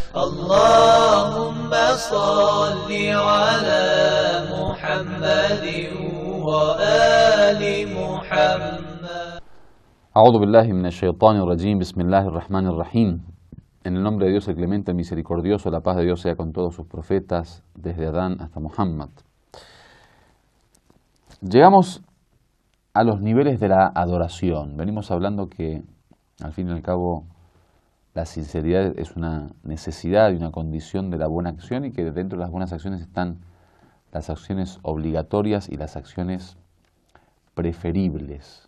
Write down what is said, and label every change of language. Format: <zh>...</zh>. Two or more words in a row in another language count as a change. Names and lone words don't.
<ar>اللهم صل على محمد وآل محمد. أعوذ بالله من الشيطان الرجيم، بسم الله الرحمن الرحيم.</ar> <es>En el nombre de Dios el clemente, el misericordioso, la paz de Dios sea con todos sus profetas, desde Adán hasta Muhammad. Llegamos a los niveles de la adoración. Venimos hablando que, al fin y al cabo, la sinceridad es una necesidad y una condición de la buena acción, y que dentro de las buenas acciones están las acciones obligatorias y las acciones preferibles.</es>